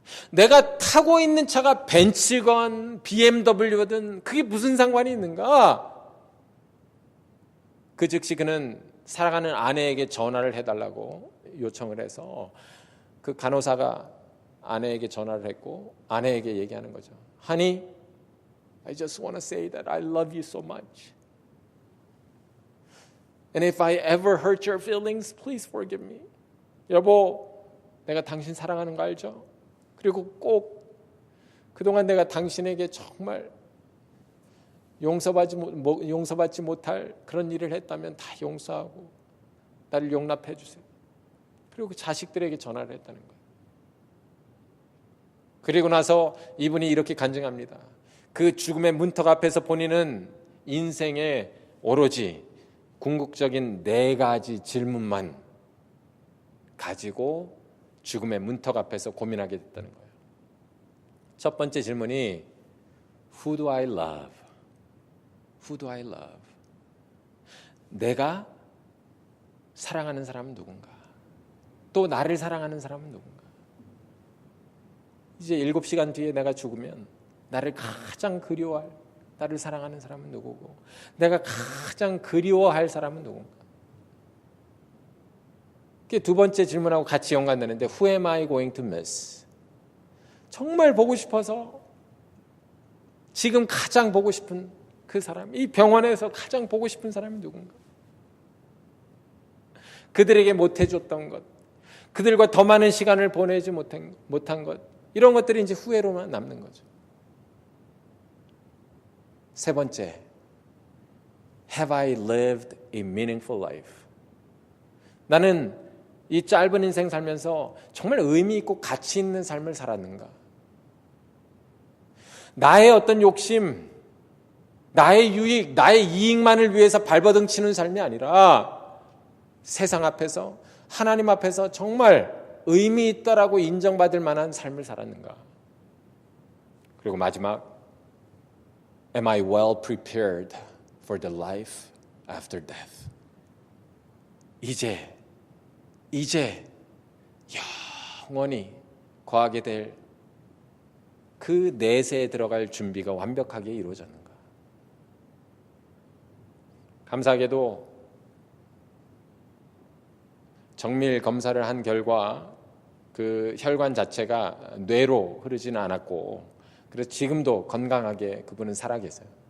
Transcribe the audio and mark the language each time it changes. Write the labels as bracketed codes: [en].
[ko] 내가 타고 있는 차가 벤츠건 BMW든 그게 무슨 상관이 있는가? 그 즉시 그는 사랑하는 아내에게 전화를 해달라고 요청을 해서 그 간호사가 아내에게 전화를 했고 아내에게 얘기하는 거죠. [en] Honey, I just want to say that I love you so much. And if I ever hurt your feelings, please forgive me. [ko] 여보, 내가 당신 사랑하는 거 알죠? 그리고 꼭 그동안 내가 당신에게 정말 용서받지 못할 그런 일을 했다면 다 용서하고 나를 용납해 주세요. 그리고 그 자식들에게 전화를 했다는 거예요. 그리고 나서 이분이 이렇게 간증합니다. 그 죽음의 문턱 앞에서 본인은 인생에 오로지 궁극적인 4가지 질문만 가지고 죽음의 문턱 앞에서 고민하게 됐다는 거예요. 첫 번째 질문이 [en] Who do I love? Who do I love? [ko] 내가 사랑하는 사람은 누군가? 또 나를 사랑하는 사람은 누군가? 이제 7시간 뒤에 내가 죽으면 나를 가장 그리워할, 나를 사랑하는 사람은 누구고 내가 가장 그리워할 사람은 누군가? 그게 두 번째 질문하고 같이 연관되는데 [en] Who am I going to miss? [ko] 정말 보고 싶어서 지금 가장 보고 싶은 그 사람, 이 병원에서 가장 보고 싶은 사람이 누군가? 그들에게 못해줬던 것, 그들과 더 많은 시간을 보내지 못한 것, 이런 것들이 이제 후회로만 남는 거죠. 세 번째, [en] Have I lived a meaningful life? [ko] 나는 이 짧은 인생 살면서 정말 의미 있고 가치 있는 삶을 살았는가? 나의 어떤 욕심, 나의 유익, 나의 이익만을 위해서 발버둥 치는 삶이 아니라 세상 앞에서, 하나님 앞에서 정말 의미 있다라고 인정받을 만한 삶을 살았는가? 그리고 마지막, [en] Am I well prepared for the life after death? [ko] 이제 영원히 거하게 될 그 내세에 들어갈 준비가 완벽하게 이루어졌는가? 감사하게도 정밀 검사를 한 결과 그 혈관 자체가 뇌로 흐르지는 않았고, 그래서 지금도 건강하게 그분은 살아계세요.